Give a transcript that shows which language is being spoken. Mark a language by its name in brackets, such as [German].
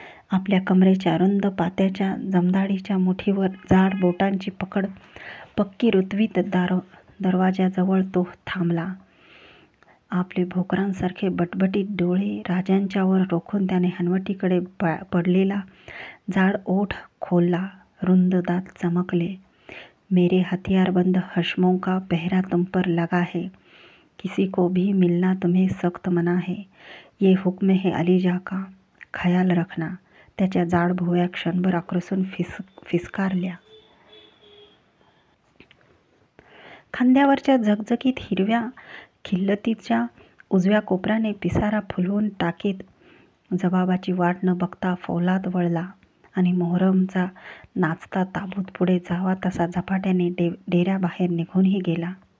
[Marathi] आपल्या कमरेच्या रुंद पात्याच्या जमदाडीच्या मुठीवर जाड बोटांची पकड पक्की रुतवीत दरवाजाजवळ तो थांबला. आपले भोकरांसारखे बटबटीत डोळे राजांच्यावर रोखून त्याने हनवटीकडे पडलेला जाड ओठ खोलला. रुंद दात चमकले. [Hindi] मेरे हथियारबंद हशमों का पहरा तुम पर लगा है. किसी को भी मिलना तुम्हें सख्त मना है. ये हुक्म है अलीजा का, खयाल रखना. [Marathi] त्याच्या जाड भुवया क्षणभर आक्रसून फिसकारल्या. खांद्यावरच्या झगझगीत हिरव्या खिल्लतीच्या उजव्या कोपऱ्याने पिसारा फुलवून टाकीत जबाबाची वाट न बघता फौलाद वळला आणि मोहरमचा नाचता ताबूत पुढे जावा तसा झपाट्याने डेऱ्याबाहेर निघूनही गेला.